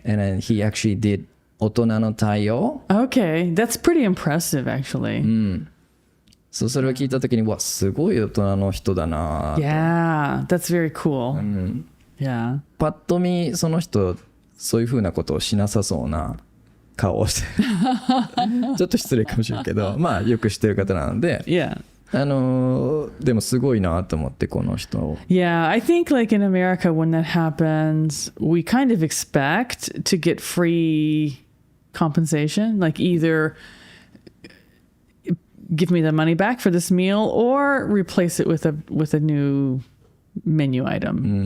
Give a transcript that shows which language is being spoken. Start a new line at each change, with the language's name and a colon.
English: And then he actually did
Japanese: 大人の対応.
English: Okay. That's pretty impressive, actually.
Japanese: それを聞いたときに、わ、すごい大人の人だな。
English: Yeah. That's very cool. Yeah.
Japanese: パッと見、その人、そういうふうなことをしなさそうな顔をしてちょっと失礼かもしれんけど、まあよく知ってる方なので、
English: Yeah.
Japanese: でもすごいなと思ってこの人。
English: Yeah, I think like in America when that happens, we kind of expect to get free compensation, like either give me the money back for this meal or replace it with a new menu item.